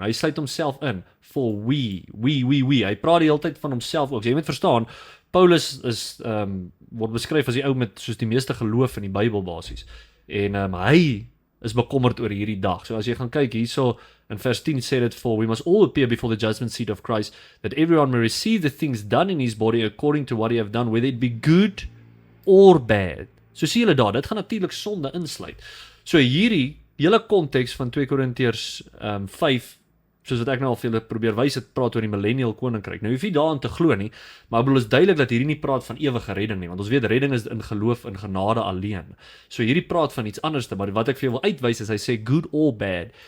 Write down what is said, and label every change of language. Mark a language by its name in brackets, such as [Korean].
[Afrikaans] Hy sluit homself in, [English] for we, [Afrikaans] hy praat die hele tyd van homself ook. So jy moet verstaan, Paulus is, word beskryf as die ou met soos die meeste geloof in die Bybel basies, en hy is bekommerd oor hierdie dag. So as jy gaan kyk hierso, in vers 10 sê dit, [English] For we must all appear before the judgment seat of Christ, that everyone may receive the things done in his body according to what he have done, whether it be good or bad. [Afrikaans] So sien julle daar, dit gaan natuurlik sonde insluit. So hierdie hele konteks van 2 Korintiërs 5, soos wat ek nou al vir julle probeer wys, het praat oor die millennial koninkryk. Nou hoef jy daarin te glo nie, maar ek bedoel is duidelik dat hierdie nie praat van ewige redding nie, want ons weet redding is in geloof in genade alleen. So hierdie praat van iets anders, maar wat ek vir jou wil uitwys is, hy sê [English] good or bad.